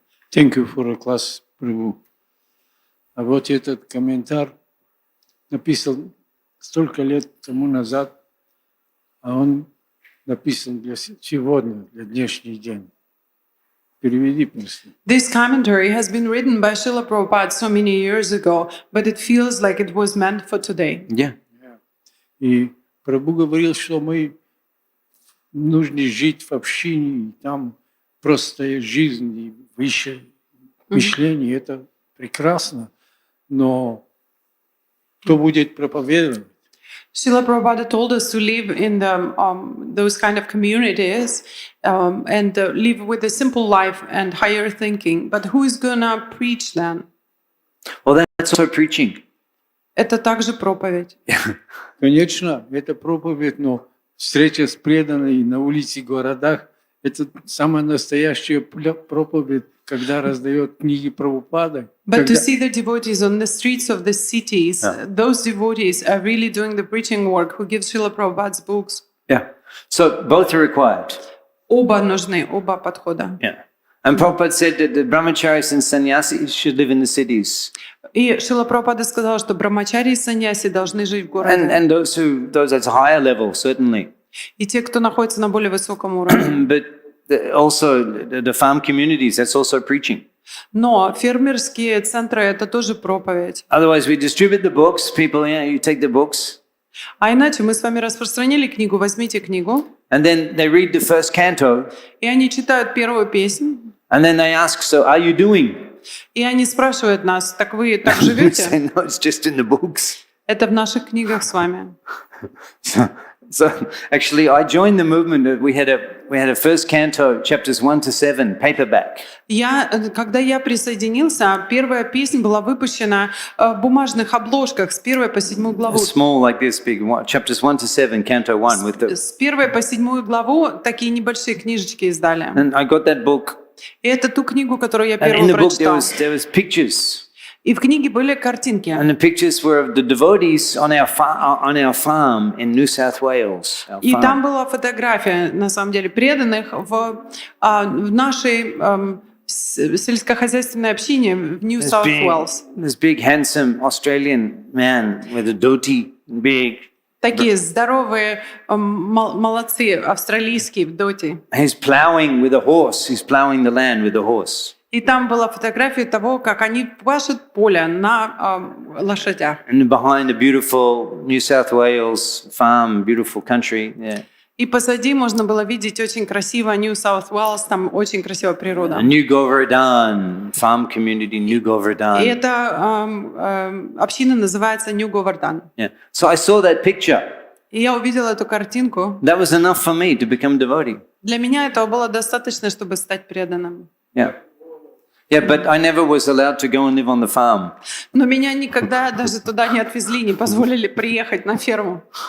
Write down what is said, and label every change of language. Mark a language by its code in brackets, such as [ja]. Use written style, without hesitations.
[en] Thank you for the class, Prabhu. [ru] А вот этот комментарий написан столько лет тому назад, а он написан для сегодня, для днешний день. Переведи, просто. [en] This commentary has been written by Srila Prabhupada so many years ago, but it feels like it was meant for today. Yeah. [ru] И Прабhu говорил, что мы нужно жить в общине, и там простая жизнь и высшее мышление, это прекрасно, но кто будет проповедовать? [en] Srila Prabhupada told us to live in those kind of communities and live with a simple life and higher thinking. But who is gonna preach then? Well, that's also preaching. [ru] Это также проповедь. Конечно, это проповедь, но встреча с преданными на улице и городах – это самая настоящая проповедь, когда раздает книги Прабхупады. [en] But to see the devotees on the streets of the cities, those devotees are really doing the preaching work who gives Srila Prabhupada's books. Yeah. So both are required. [ru] Оба нужны, оба подхода. Yeah. [en] And Prabhupada said that the brahmacharis and sannyasis should live in the cities. [ru] И Шрила Прабхупада сказал, что брамачари и саньяси должны жить в городе. [en] And those at a higher level, certainly. [ru] И те, кто находится на более высоком уровне. [en] But also the farm communities, that's also preaching. [ru] Но фермерские центры – это тоже проповедь. [en] Otherwise, we distribute the books. People, you take the books. [ru] А иначе мы с вами распространили книгу, возьмите книгу. [en] And then they read the first canto. [ru] И они читают первую песнь. [en] And then they ask, so how are you doing? [ru] И они спрашивают нас, так вы так [en] We [ru] живете? [en] say, no, it's just in the books. [ru] Это в наших книгах с вами. [en] So actually, I joined the movement. We had a first canto, chapters 1 to 7, paperback. [ru] Когда я присоединился, первая песня была выпущена в бумажных обложках с 1 по 7 главу. [en] Small like this, big, chapters 1 to 7, canto 1. With the, [ru] С 1 по 7 главу такие небольшие книжечки издали. [en] and I got that book. [ru] И это ту книгу, которую я [en] And in [ru] первую [en] the book [ru] прочитал. [en] there was pictures. [ru] И в книге были картинки. [en] And the pictures were of the devotees on our farm in New South Wales. our [ru] И [en] farm. [ru] там была фотография, на самом деле, преданных в нашей сельскохозяйственной общине в New South Wales. [en] This big handsome Australian man with a dhoti, big. [ru] Такие здоровые молодцы, австралийские в доте. [en] He's plowing with a horse. He's plowing the land with a horse. [ru] И там была фотография того, как они пашут поле на лошадях. [en] And behind a beautiful New South Wales farm, beautiful country. Yeah. [ru] И позади можно было видеть очень красиво New South Wales, там очень красивая природа. [en] New Govardhan, farm community, New Govardhan. [ru] И эта община называется New Govardhan. [en] Yeah. So I saw that picture. [ru] И я увидела эту картинку. [en] That was enough for me to become devotee. [ru] Для меня этого было достаточно, чтобы стать преданным. [en] Yeah. Yeah, but I never was allowed to go and live on the farm. [ru] Но меня никогда даже туда не отвезли, не позволили приехать на ферму.